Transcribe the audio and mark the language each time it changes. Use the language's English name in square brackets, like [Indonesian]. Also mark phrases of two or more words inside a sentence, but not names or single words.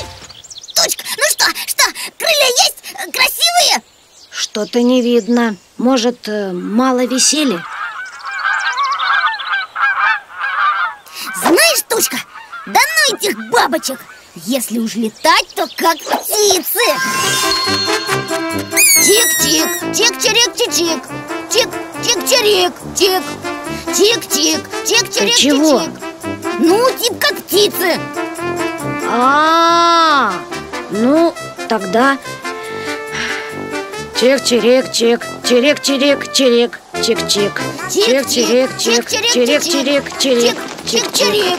[Russian] Точка. Ну что, крылья есть? Красивые? Что-то не видно. Может, мало висели? Знаешь, Тучка, да ну этих бабочек. Если уж летать, то как птицы. Тик-тик, тик-чирик-чик-чик. Тик-чик-чирик, тик. Тик-тик, тик-чирик-чик-чик. Ну, тип как птицы. Ну, тогда чик-чирик-чик, чирик-чирик-чирик, чик-чик. Чик-чирик-чик, чирик-чирик-чирик, чик-чирик.